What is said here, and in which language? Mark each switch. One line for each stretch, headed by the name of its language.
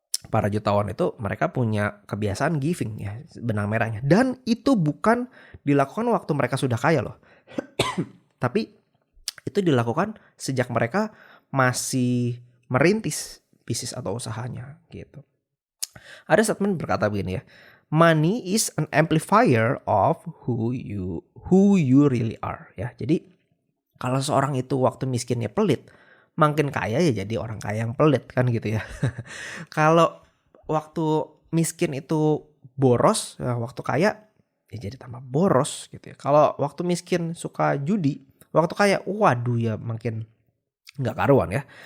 Indonesian: Para jutawan itu mereka punya kebiasaan giving ya, benang merahnya. Dan itu bukan dilakukan waktu mereka sudah kaya loh. Tapi itu dilakukan sejak mereka masih merintis bisnis atau usahanya gitu. Ada statement berkata begini ya,
English: money is an amplifier of who you really are
Indonesian: ya. Jadi kalau seorang itu waktu miskinnya pelit, makin kaya ya jadi orang kaya yang pelit kan gitu ya. Kalau waktu miskin itu boros, ya waktu kaya ya jadi tambah boros gitu ya. Kalau waktu miskin suka judi, waktu kaya waduh ya makin nggak karuan ya.